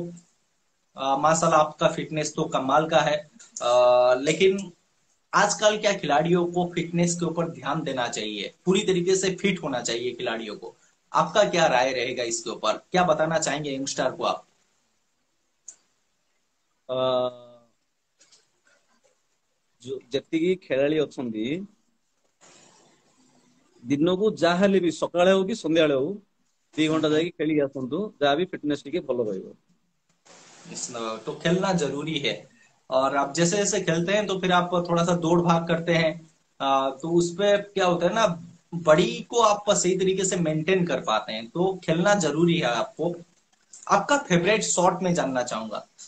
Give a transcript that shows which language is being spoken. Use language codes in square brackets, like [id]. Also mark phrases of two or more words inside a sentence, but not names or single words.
[hi] माशाल्लाह, आपका फिटनेस तो कमाल का है, लेकिन आजकल क्या खिलाड़ियों को फिटनेस के ऊपर ध्यान देना चाहिए, पूरी तरीके से फिट होना चाहिए खिलाड़ियों को? आपका क्या राय रहेगा इसके ऊपर, क्या बताना चाहेंगे यंगस्टर को आप? है। [or] ଯେତିକି ଖେଳାଳି ଅଛନ୍ତି ଦିନକୁ ଯାହା ହେଲେ ବି ସକାଳେ ହଉ କି ସନ୍ଧ୍ୟାବେଳେ ହଉ 2 ଘଣ୍ଟା ଯାଇକି ଖେଳିକି ଆସନ୍ତୁ, ଯାହା ବି ଫିଟନେस ଟିକେ ଭଲ ରହିବ। [hi] तो खेलना जरूरी है। और आप जैसे जैसे खेलते हैं तो फिर आप थोड़ा सा दौड़ भाग करते हैं, तो उसपे क्या होता है ना, बॉडी को आप सही तरीके से मेंटेन कर पाते हैं, तो खेलना जरूरी है आपको। आपका फेवरेट शॉट में जानना चाहूंगा।